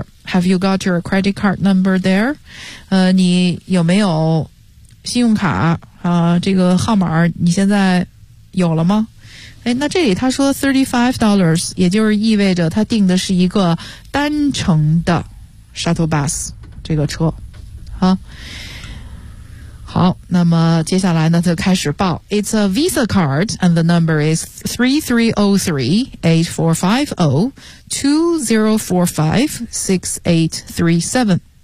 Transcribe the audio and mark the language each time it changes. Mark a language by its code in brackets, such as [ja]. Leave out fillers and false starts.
[en] Have you got your credit card number there? [zh] 你有没有信用卡这个号码你现在有了吗？诶，那这里他说$35，也就是意味着他订的是一个单程的 shuttle bus 这个车啊。好，那么接下来呢就开始报。 [en] It's a Visa card and the number is 3303-8450-2045-6837.